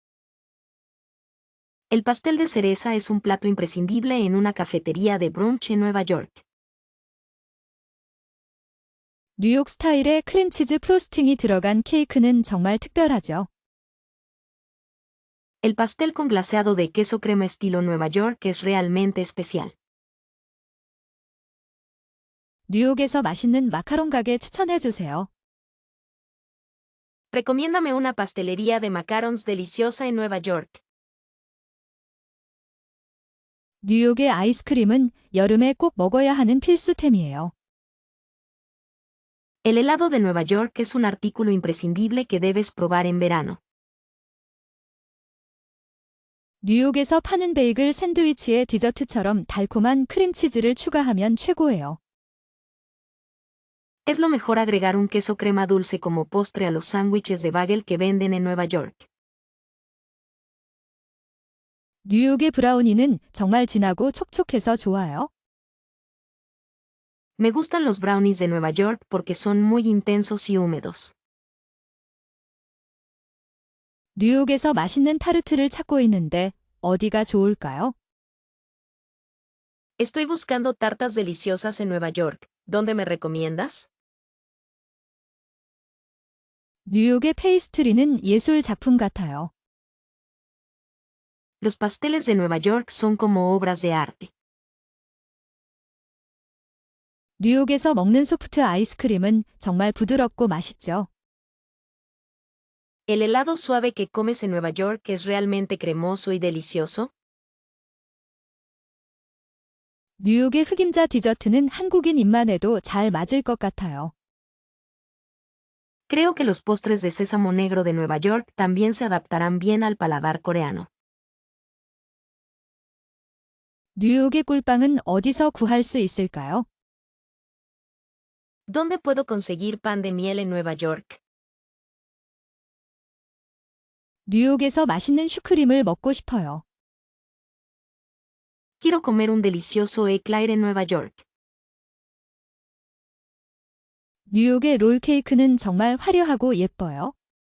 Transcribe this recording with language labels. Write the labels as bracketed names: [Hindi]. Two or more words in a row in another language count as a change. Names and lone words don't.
[Spanish] El pastel de cereza es un plato imprescindible en una cafetería de brunch en Nueva York. [Korean] 뉴욕 스타일의 크림치즈 프로스팅이 들어간 케이크는 정말 특별하죠. [Spanish] El pastel con glaseado de queso crema estilo Nueva York es realmente especial. [Korean] 뉴욕에서 맛있는 마카롱 가게 추천해 주세요. [Spanish] Recomiéndame una pastelería de macarons deliciosa en Nueva York. [Korean] 뉴욕의 아이스크림은 여름에 꼭 먹어야 하는 필수템이에요. [Spanish] El helado de Nueva York es un artículo imprescindible que debes probar en verano. [Korean] 뉴욕에서 파는 베이글 샌드위치에 디저트처럼 달콤한 크림치즈를 추가하면 최고예요. [Spanish] Es lo mejor agregar un queso crema dulce como postre a los sándwiches de bagel que venden en Nueva York. [Korean] 뉴욕의 브라우니는 정말 진하고 촉촉해서 좋아요. [Spanish] Me gustan los brownies de Nueva York porque son muy intensos y húmedos. [Korean] 뉴욕에서 맛있는 타르트를 찾고 있는데 어디가 좋을까요? [Spanish] Estoy buscando tartas deliciosas en Nueva York. ¿Dónde me recomiendas? [Korean] 뉴욕의 페이스트리는 예술 작품 같아요. [Spanish] Los pasteles de Nueva York son como obras de arte. [Korean] 뉴욕에서 먹는 소프트 아이스크림은 정말 부드럽고 맛있죠. [Spanish] ¿El helado suave que comes en Nueva York es realmente cremoso y delicioso? [Korean] 뉴욕의 흑임자 디저트는 한국인 입맛에도 잘 맞을 것 같아요. [Spanish] Creo que los postres de sésamo negro de Nueva York también se adaptarán bien al paladar coreano. [Korean] 뉴욕의 꿀빵은 어디서 구할 수 있을까요? [Spanish] ¿Dónde puedo conseguir pan de miel en Nueva York? [Korean] 뉴욕에서 맛있는 슈크림을 먹고 싶어요. [Spanish] Quiero comer un delicioso eclair en Nueva York. [Korean] 뉴욕의 롤 케이크는 정말 화려하고 예뻐요.